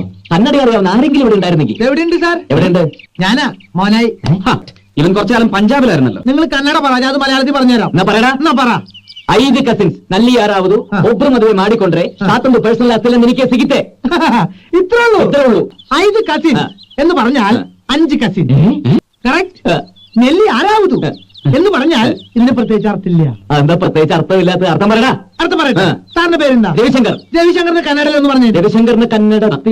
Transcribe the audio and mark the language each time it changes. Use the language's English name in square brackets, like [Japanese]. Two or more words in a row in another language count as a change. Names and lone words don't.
[Malayalam] കന്നഡ അറിയാവുന്ന ആരെങ്കിലും ഇവിടെ ഉണ്ടായിരുന്നെങ്കിൽ. എവിടെയുണ്ട് സാർ? എവിടെയുണ്ട്? ഞാനാ മോനായി. ഇവൻ കുറച്ചു കാലം പഞ്ചാബിലായിരുന്നല്ലോ. നിങ്ങൾ കന്നഡ പറ, ഞാൻ മലയാളത്തിൽ പറഞ്ഞുതരാം. എന്നാ പറയടാ. എന്നാ പറ. [Kannada] 5 ಕಸಿನ್ಸ್ ನಲ್ಲಿ ಯಾರಾವುದು ಒಬ್ರು ಮದುವೆ ಮಾಡಿಕೊಂಡ್ರೆ ಸಾತೊಂದು ಪರ್ಸನಲ್ ಆಸ್ತಿ ನಿನಗೆ ಸಿಗುತ್ತೆ. [Malayalam] ഇത്രേ ഉള്ളൂ. 5 കസിൻ എന്ന് പറഞ്ഞാൽ 5 കസിൻ. കറക്റ്റ്. നെല്ലി ആരാവതു എന്ന് പറഞ്ഞാൽ ഇതിന് പ്രത്യേകിച്ച് അർത്ഥമില്ല. എന്താ പ്രത്യേകിച്ച് അർത്ഥമില്ലാത്ത? അർത്ഥം പറയടാ. അർത്ഥം പറയട്ടെ. സാറിന്റെ പേരെന്താ? രവിശങ്കർ. രവിശങ്കറിന്റെ കന്നഡയിൽ ഒന്ന് പറഞ്ഞു. രവിശങ്കറിന് കന്നഡ